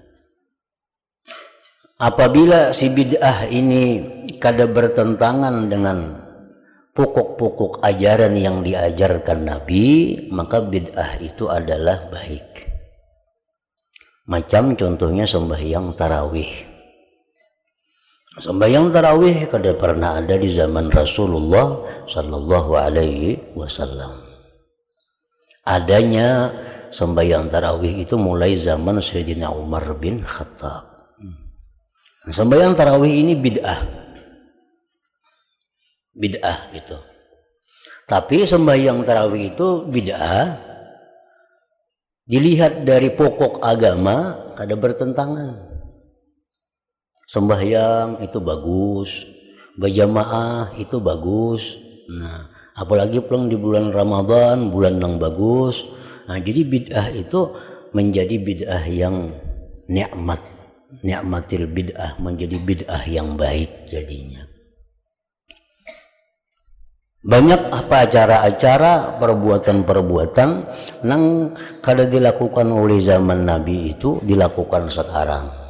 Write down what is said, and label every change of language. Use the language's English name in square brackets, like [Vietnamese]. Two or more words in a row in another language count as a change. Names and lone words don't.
[Banjar] Apabila si bid'ah ini kada bertentangan dengan pokok-pokok ajaran yang diajarkan Nabi, maka bid'ah itu adalah baik. [Indonesian] Macam contohnya sembahyang tarawih. [Banjar] Sembahyang tarawih kada pernah ada di zaman Rasulullah [Arabic] Sallallahu Alaihi Wasallam. [Indonesian] Adanya sembahyang tarawih itu mulai zaman Sayyidina Umar bin Khattab. Sembahyang tarawih ini bid'ah itu. [Banjar] Tapi sembahyang tarawih itu bid'ah dilihat dari pokok agama kada bertentangan. [Indonesian] Sembahyang itu bagus, berjamaah itu bagus. [Banjar] Nah, apalagi pulang di bulan Ramadan, [Indonesian] bulan yang bagus. Nah, jadi bid'ah itu menjadi bid'ah yang [Arabic] ni'matil bid'ah, [Indonesian] menjadi bid'ah yang baik jadinya. [Banjar] Banyak apa acara-acara, perbuatan-perbuatan yang kada dilakukan oleh zaman Nabi itu dilakukan sekarang.